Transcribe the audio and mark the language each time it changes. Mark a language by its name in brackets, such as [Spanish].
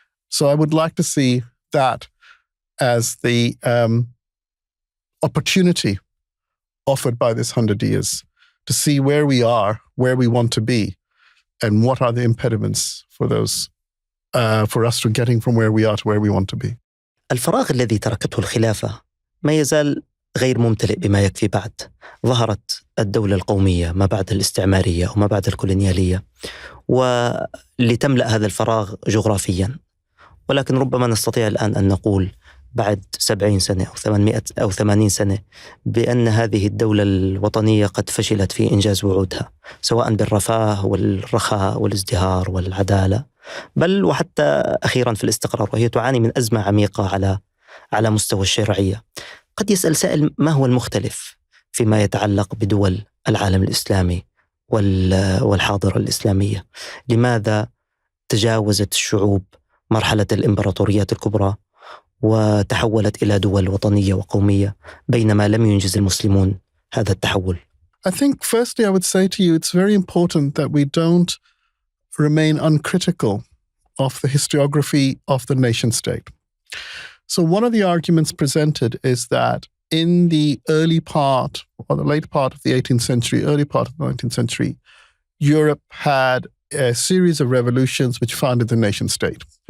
[English] So I would like to see that as the opportunity offered by this 100 years to see where we are, where we want to be, and what are the impediments for those, for us to getting from where we are to where we want to be. [Arabic] الفراغ الذي تركته الخلافة ما يزال غير ممتلئ بما يكفي بعد. ظهرت الدولة القومية ما بعد الاستعمارية وما بعد الكولونيالية، ولتملأ هذا الفراغ جغرافيا. ولكن ربما نستطيع الآن أن نقول بعد 70 سنة أو 800 أو 80 سنة بأن هذه الدولة الوطنية قد فشلت في إنجاز وعودها، سواء بالرفاه والرخاء والازدهار والعدالة، بل وحتى أخيرا في الاستقرار، وهي تعاني من أزمة عميقة على مستوى الشرعية. قد يسأل سائل: ما هو المختلف فيما يتعلق بدول العالم الإسلامي والحاضرة الإسلامية؟ لماذا تجاوزت الشعوب مرحلة الإمبراطوريات الكبرى وتحولت إلى دول وطنية وقومية بينما لم ينجز المسلمون هذا التحول؟ [English] I think firstly I would say to you it's very important that we don't remain uncritical of the historiography of the nation state. So one of the arguments presented is that in the early part or the late part of the 18th century, early part of the 19th century, Europe had a series of revolutions which founded the nation state.